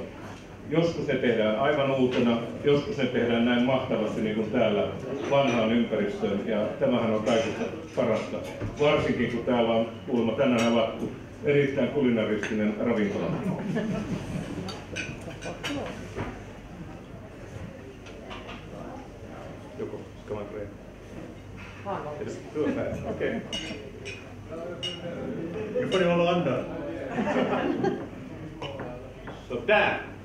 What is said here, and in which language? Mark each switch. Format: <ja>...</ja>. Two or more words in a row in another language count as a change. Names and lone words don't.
<fi>Joskus ne tehdään aivan uutena, joskus ne tehdään näin mahtavasti niin kuin täällä vanhaan ympäristöön ja tämähän on kaikista parasta. Varsinkin kun täällä on kuulemma tänään avattu erittäin kulinaristinen ravintola. Joko,</fi> <sv>ska man pröva? Okej. Nu får ni hålla andan. Sådär.</sv>